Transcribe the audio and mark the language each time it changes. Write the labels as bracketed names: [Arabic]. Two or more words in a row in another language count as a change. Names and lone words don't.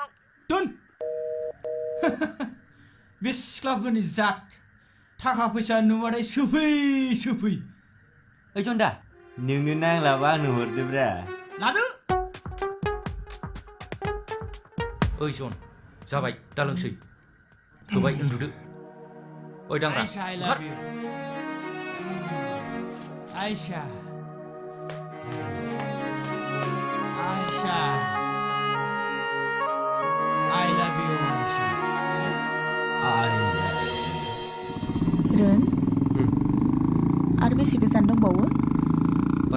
[Bodo] दोन बे सिख्लाफोरनि जात थाखा फैसा नुबाथाय सोफै ओइ जन्दा नोंनो नांलाबा आंनो हरदोब्रा लादो ओइ जन जाबाय दा लोंसै थोबाय उन्दुदो ओइ दांग्रा [English] Aisha, I love you. Aisha. Aisha. I love you, Aisha. I love you. [Bodo] रोन आरो बेसे गोजान दंबावो